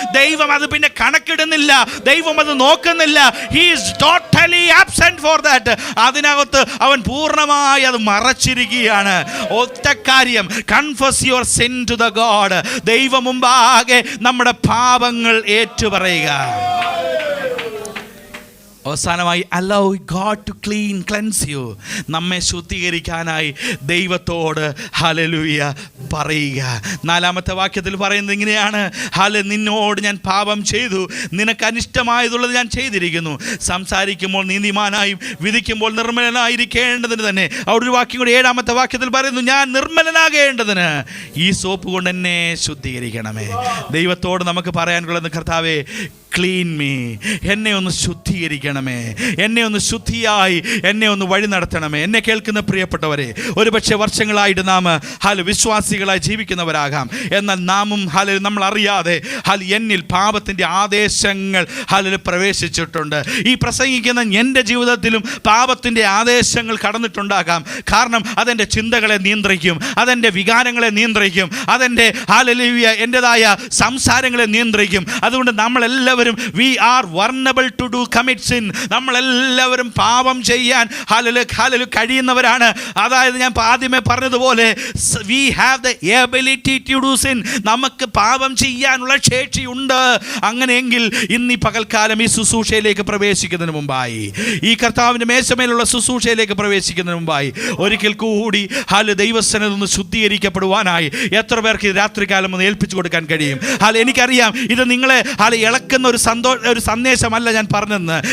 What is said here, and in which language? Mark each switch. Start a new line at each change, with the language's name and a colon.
Malayalam: ദൈവം അത് പിന്നെ കണക്കിടുന്നില്ല, ദൈവം അത് നോക്കുന്നില്ല.
English: He is totally absent for that.
Malayalam: അതിനകത്ത് അവൻ പൂർണ്ണമായി അത് മറച്ചിരിക്കുകയാണ്. ഒറ്റ കാര്യം,
English: Confess your sin to the god.
Malayalam: ദൈവം മുമ്പാകെ നമ്മുടെ പാപങ്ങൾ ഏറ്റുപറയുക. അവസാനമായി,
English: allow God to cleanse you.
Malayalam: നമ്മെ ശുദ്ധീകരിക്കാനായി ദൈവത്തോട് ഹല്ലേലൂയ പറയുക. 4-ാമത്തെ വാക്യത്തിൽ പറയുന്നത് ഇങ്ങനെയാണ്, നിന്നോട് ഞാൻ പാപം ചെയ്തു, നിനക്ക് അനിഷ്ടമായതുള്ളത് ഞാൻ ചെയ്തിരിക്കുന്നു. സംസാരിക്കുമ്പോൾ നീതിമാനായും വിധിക്കുമ്പോൾ നിർമ്മലനായിരിക്കേണ്ടതിന് തന്നെ. അവിടെ ഒരു വാക്യം കൂടി 7-ാമത്തെ വാക്യത്തിൽ പറയുന്നു, ഞാൻ നിർമ്മലനാകേണ്ടതിന് ഈ സോപ്പ് കൊണ്ട് എന്നെ ശുദ്ധീകരിക്കണമേ. ദൈവത്തോട് നമുക്ക് പറയാനുള്ളത്, കർത്താവേ,
English: clean me,
Malayalam: എന്നെ ഒന്ന് ശുദ്ധീകരിക്കണമേ, എന്നെ ഒന്ന് ശുദ്ധിയായി എന്നെ ഒന്ന് വഴി നടത്തണമേ. എന്നെ കേൾക്കുന്ന പ്രിയപ്പെട്ടവരെ, ഒരുപക്ഷെ വർഷങ്ങളായിട്ട് നാം വിശ്വാസികളായി ജീവിക്കുന്നവരാകാം. എന്നാൽ നാമും നമ്മൾ അറിയാതെ എന്നിൽ പാപത്തിൻ്റെ ആദേശങ്ങൾ പ്രവേശിച്ചിട്ടുണ്ട്. ഈ പ്രസംഗിക്കുന്ന എൻ്റെ ജീവിതത്തിലും പാപത്തിൻ്റെ ആദേശങ്ങൾ കടന്നിട്ടുണ്ടാകാം. കാരണം അതെൻ്റെ ചിന്തകളെ നിയന്ത്രിക്കും, അതെൻ്റെ വികാരങ്ങളെ നിയന്ത്രിക്കും, അതെൻ്റെ എൻ്റെതായ സംസാരങ്ങളെ നിയന്ത്രിക്കും. അതുകൊണ്ട് നമ്മളെല്ലാവരും
English: we are vulnerable to do commit sin.
Malayalam: നമ്മളെല്ലാവരും പാപം ചെയ്യാൻ കഴിയുന്നവരാണ്. അതായത് ഞാൻ ആദ്യമേ പറഞ്ഞതുപോലെ,
English: we have the ability to do sin.
Malayalam: നമുക്ക് പാപം ചെയ്യാനുള്ള ശേഷിയുണ്ട്. അങ്ങനെയെങ്കിൽ ഇന്ന് ഈ പകൽക്കാലം ഈ ശുശ്രൂഷയിലേക്ക് പ്രവേശിക്കുന്നതിന് മുമ്പായി, ഈ കർത്താവിൻ്റെ മേശമേലുള്ള ശുശ്രൂഷയിലേക്ക് പ്രവേശിക്കുന്നതിന് മുമ്പായി ഒരിക്കൽ കൂടി ദൈവസന്നിധിയിൽ നിന്ന് ശുദ്ധീകരിക്കപ്പെടുവാനായി എത്ര പേർക്ക് രാത്രികാലം ഒന്ന് ഏൽപ്പിച്ചു കൊടുക്കാൻ കഴിയും? എനിക്കറിയാം ഇത് നിങ്ങളെ ഇളക്കുന്ന ഒരു സന്ദേശമല്ല ഞാൻ പറഞ്ഞതെന്ന്.